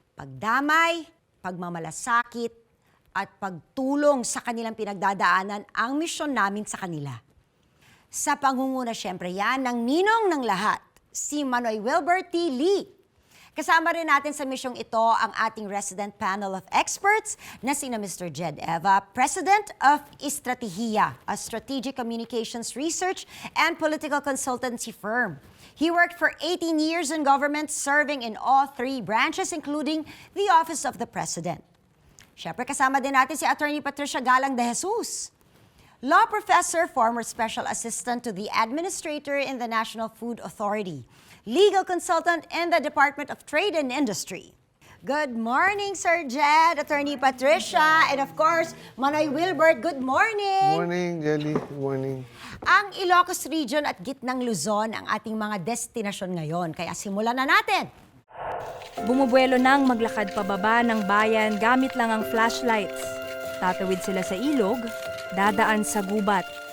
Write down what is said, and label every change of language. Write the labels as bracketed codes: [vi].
[tl] Pagdamay, pagmamalasakit, at pagtulong sa kanilang pinagdadaanan ang misyon namin sa kanila. Sa pangunguna syempre yan ng ninong ng lahat, si Manoy Wilbert T. Lee. Kasama rin natin sa misyong ito ang ating [en] resident panel of experts [tl] na sina Mr. [en] Jed Eva, President of Estrategia, a strategic communications research and political consultancy firm. He worked for 18 years in government, serving in all three branches, including the Office of the President. [tl] Siyempre kasama din natin si [en] Attorney Patricia Galang de Jesus, law professor, former special assistant to the administrator in the National Food Authority, legal consultant in the Department of Trade and Industry. Good morning, Sir Jed, Attorney Patricia, and of course, Manoy Wilbert, good morning! Morning, Jelly. Good morning. [tl] Ang Ilocos Region at gitnang Luzon ang ating mga destinasyon ngayon, kaya simulan na natin! Bumubuelo nang maglakad pababa ng bayan gamit lang ang flashlights. Tatawid sila sa ilog, dadaan sa gubat.